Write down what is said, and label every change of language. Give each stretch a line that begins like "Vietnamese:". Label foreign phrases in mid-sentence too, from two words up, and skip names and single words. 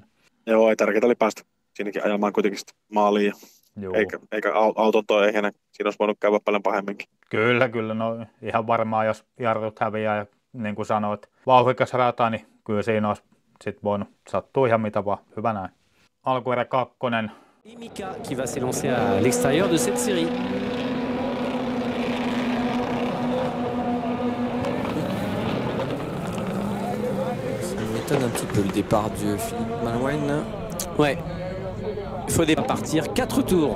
Finnish: Joo, ei tärkeää oli päästä siinäkin ajamaan kuitenkin maaliin. Eikä auton toi ehjänä, siinä olisi voinut käydä paljon pahemminkin. Kyllä, no ihan varmaan, jos jarrut häviää ja niin kuin sanoit, vauhdikas rata, niin kyllä siinä olisi sitten voinut sattua ihan mitä vaan. Hyvä näin. Alkuerä 2.
French: Mika qui va s'élancer à l'extérieur de cette série. Ça m'étonne un petit peu le départ de Philippe Malouin. Ouais. Il faut partir 4 tours.